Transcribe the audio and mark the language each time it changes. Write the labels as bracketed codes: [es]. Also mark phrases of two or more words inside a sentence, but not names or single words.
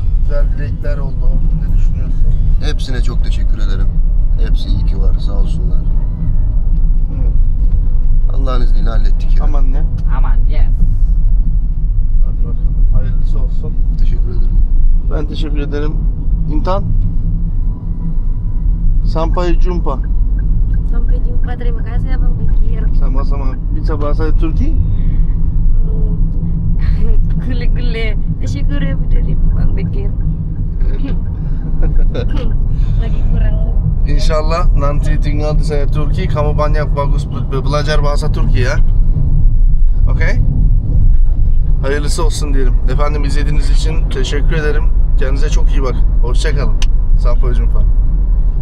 [tr] Güzel dilekler oldu. Ne düşünüyorsun? Hepsine çok teşekkür ederim. Hepsi iyi ki var, sağ olsunlar. Allah'ın izniyle hallettik ya. Aman ne? Aman, yes. Hadi bakalım. Hayırlısı olsun. Teşekkür ederim. Ben teşekkür ederim. İntan. [id] Sampai jumpa. Sampai jumpa. Terima kasih Abang Bekir. Sama-sama. Bisa bahasa Turki? [tr] Gule-gule. Teşekkür ederim Abang Bekir. [id] Lagi kurang. İnşallah nanti tinggal di saya Turki, kamu banyak bagus belajar bahasa Turki ya. Okey? [tr] Hayırlısı olsun diyelim. Efendim izlediğiniz için teşekkür ederim. Kendinize çok iyi bakın. Hoşça kalın. [id] Sampai jumpa.